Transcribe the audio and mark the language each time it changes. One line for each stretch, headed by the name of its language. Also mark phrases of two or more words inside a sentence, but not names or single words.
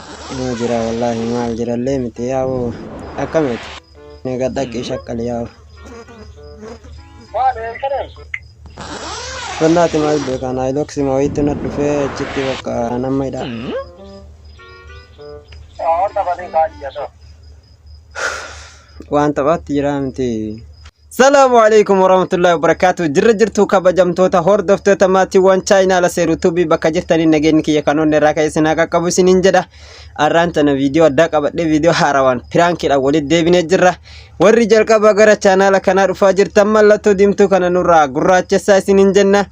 Oromo: Jira wallahi maal jirallee miti yaa'u akkamiti nega dhaqi shaqqal yaa'u bannaati maal beekan ailoksi ma wayitti na dhufee achitti bakka nammaydha waan taphaatti jira miti.
Arabic: السلام عليكم ورحمة الله وبركاته.
Oromo: Jirtu kabajamtoota hordoftoota maatiiwwan chaayinaala seeru tuubii bakka jirtanii nageenyi kiyya kanoonni irraa ka'e isin akka qabu isiniin jedha. Arraan tana viidiyoo addaa qabadhee viidiyoo haarawaan piraankiidhaan walitti deebinee jirra. Warri jalqaba gara chaanaala kanaa dhufaa jirtan mallattoo diimtuu kana nurraa gurraachessaa isiniin jenna.